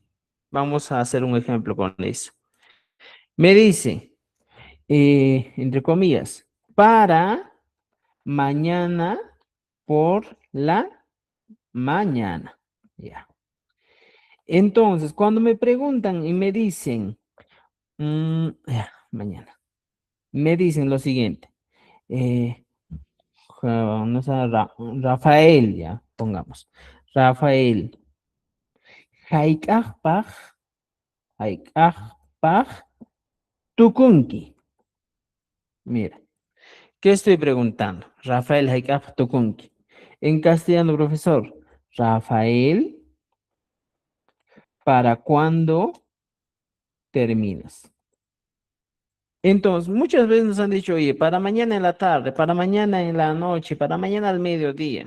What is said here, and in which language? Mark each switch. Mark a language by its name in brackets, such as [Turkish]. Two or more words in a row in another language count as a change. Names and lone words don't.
[Spanish] Vamos a hacer un ejemplo con eso. Me dice, entre comillas, para mañana por la mañana. Ya. Entonces, cuando me preguntan y me dicen, mañana, me dicen lo siguiente, eh, no sé, Rafael, ya, pongamos, [Quechua] Rafael, hayk'aqpaq, hayk'aqpaq, tukunki. [Spanish] Mira, ¿qué estoy preguntando? [Quechua] Rafael hayk'aqpaq tukunki. [Spanish] En castellano, profesor, Rafael, ¿para cuándo terminas? Entonces, muchas veces nos han dicho, oye, para mañana en la tarde, para mañana en la noche, para mañana al mediodía.